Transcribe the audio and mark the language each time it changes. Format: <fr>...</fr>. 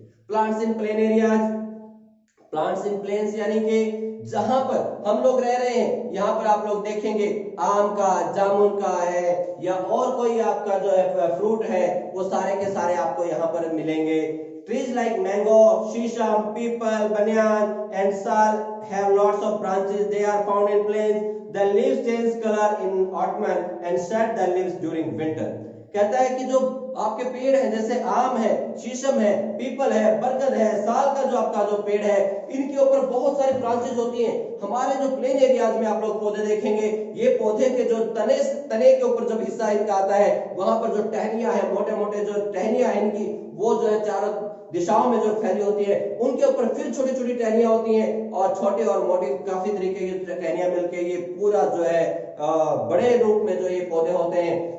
<en>plants in plain areas, plants in plains</en> <hi>यानी कि जहां पर हम लोग रह रहे हैं, यहां पर आप लोग देखेंगे आम का, जामुन का है या और कोई आपका जो है फ्रूट है, वो सारे के सारे आपको यहां पर मिलेंगे।</hi> <en>Trees like mango, sheesham, peepal, banyan and sal have lots of branches. They are found in plains. The leaves change color in autumn and shed the leaves during winter.</en> <hi>कहता है कि जो आपके पेड़ हैं, जैसे आम है, शीशम है, पीपल है, बरगद है, साल का जो आपका जो पेड़ है, इनके ऊपर बहुत सारी ब्रांचेज होती हैं। हमारे जो प्लेन एरियाज में आप लोग पौधे देखेंगे, ये पौधे के जो तने के ऊपर जब हिस्सा इनका आता है, वहां पर जो टहनियां है, मोटे मोटे जो टहनियां है इनकी, वो जो है चारों दिशाओं में जो फैली होती है, उनके ऊपर फिर छोटी छोटी टहनियां होती हैं और छोटे और मोटे काफी तरीके की टहनियां मिलकर ये पूरा जो है बड़े रूप में जो ये पौधे होते हैं।</hi>